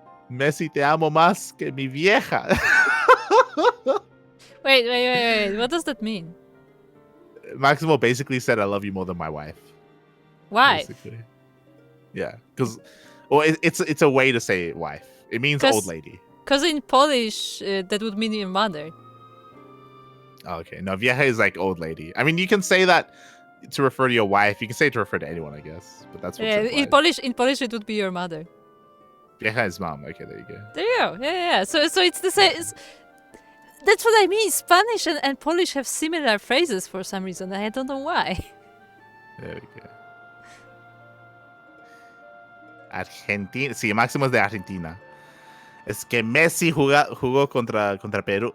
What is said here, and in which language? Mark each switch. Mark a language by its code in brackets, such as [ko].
[es] Messi, te amo más que mi vieja. [en] Wait. What does that mean? Maximo basically said, I love you more than my wife. Why? Basically. Yeah, because it's a way to say wife. It means old lady. Because in Polish, that would mean your mother. Oh, okay. No, vieja is like old lady. I mean, you can say that to refer to your wife. You can say it to refer to anyone, I guess. But that's what's implied. In Polish, it would be your mother. Vieja is mom. Okay, there you go. There you go. Yeah. So it's the same. That's what I mean. Spanish and Polish have similar phrases for some reason. I don't know why. There we go. Argentina. [es] Sí, Máximo es de Argentina. Es que Messi jugó contra Perú.